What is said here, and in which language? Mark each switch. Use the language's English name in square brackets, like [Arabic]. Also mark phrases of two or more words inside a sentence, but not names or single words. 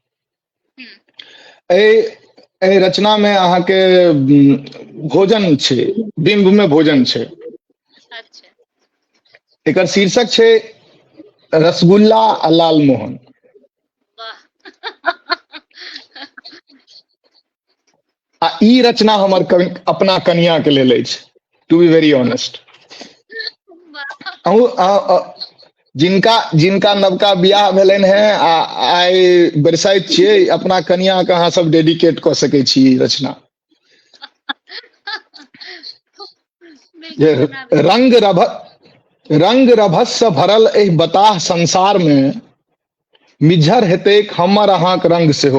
[Maithili] एहि रचना में अहाँके भोजन छै, बिंब में भोजन छै। अच्छा। एकर शीर्षक छै रसगुल्ला आ लालमोहन। वाह। आ ई रचना हमर अपना कनिया के लेल अछि, [English] to be very honest. [Maithili] जिनका नवका बियाह भेलनि हैं आ आइ बरसाइत छियै, अपना कनिया के अहाँ सब डेडिकेट कऽ सकै छी ई रचना। जे बिल्कुल सुनाबी। रंग रभस भरल एहि बताह संसार में, मिज्झर हेतैक हमर अहाँक रंग सेहो।